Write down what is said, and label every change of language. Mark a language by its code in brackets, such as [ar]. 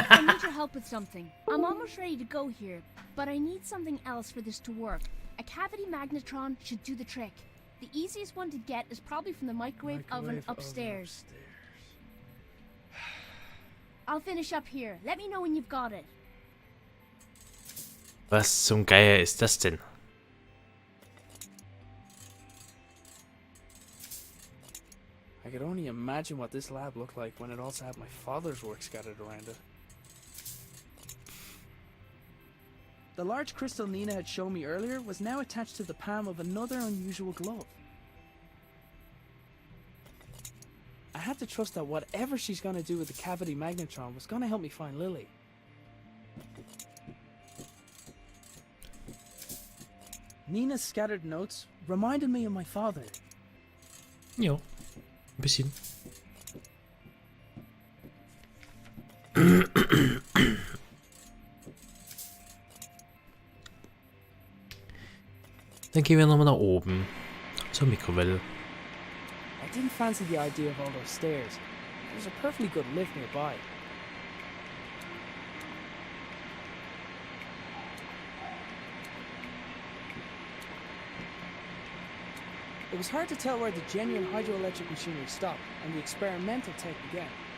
[en] I need your help with something. I'm almost ready to go here, but I need something else for this to work. A cavity magnetron should do the trick. The easiest one to get is probably from the microwave oven upstairs. I'll finish up here. Let me know when you've got it. [de] Was zum Geier ist das denn? [en] I could only imagine what this lab looked like when it also had my father's work scattered around it. The large crystal Nina had shown me earlier was now attached to the palm of another unusual glove. I had to trust that whatever she's gonna do with the cavity magnetron was gonna help me find Lily. Nina's scattered notes reminded me of my father. [de] Jo, ein bisschen. Dann gehen wir nochmal nach oben zur Mikrowelle. [en] I didn't fancy the idea of all those stairs. There's a perfectly good lift nearby. It was hard to tell where the genuine hydroelectric machinery stopped and the experimental tech began.